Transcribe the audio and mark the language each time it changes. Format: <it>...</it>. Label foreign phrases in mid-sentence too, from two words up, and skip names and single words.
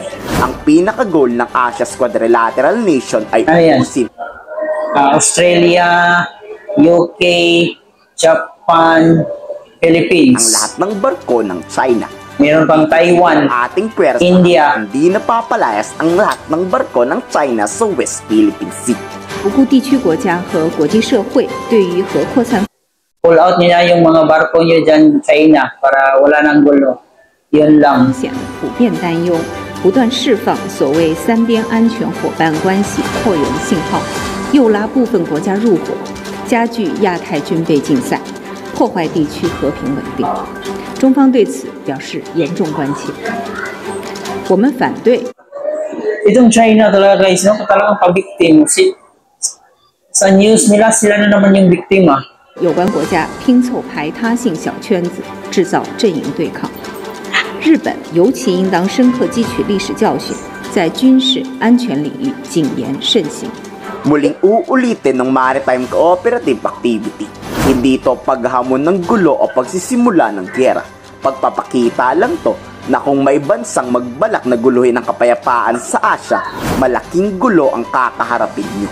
<tl>Ang pinaka-goal ng</tl> <en>Asia's Quadrilateral Nation</en> <tl>ay ubusin Australia, UK, Japan, Philippines. ang lahat ng barko ng China. Meron pang Taiwan, Ating pwersa, India. hindi napapalayas ang lahat ng barko ng China sa West Philippine Sea.</tl> <zh>不顾地区国家和国际社会对于核扩散</zh> <en>pull out</en> <tl>niyo na yung mga barko niyo dyan, China, para wala nang gulo. Yun lang.</tl> <zh>风险普遍担忧，不断释放所谓三边安全伙伴关系扩容信号，诱拉部分国家入伙，加剧亚太军备竞赛，破坏地区和平稳定。中方对此表示严重关切。我们反对</zh> <tl>Itong China talaga guys, no? Talagang pabiktim. Sa news nila, sila na naman yung biktima.</tl> <zh>有关国家拼凑排他性小圈子，制造阵营对抗。日本尤其应当深刻汲取历史教训，在军事安全领域谨言慎行。</zh> <tl>Muling uulitin ng</tl> <en>maritime cooperative activity.</en> <tl>Hindi ito paghamon ng gulo o pagsisimula ng giyera. Pagpapakita lang to na kung may bansang magbalak na guluhin ang kapayapaan sa Asia, malaking gulo ang kakaharapin nyo.</tl>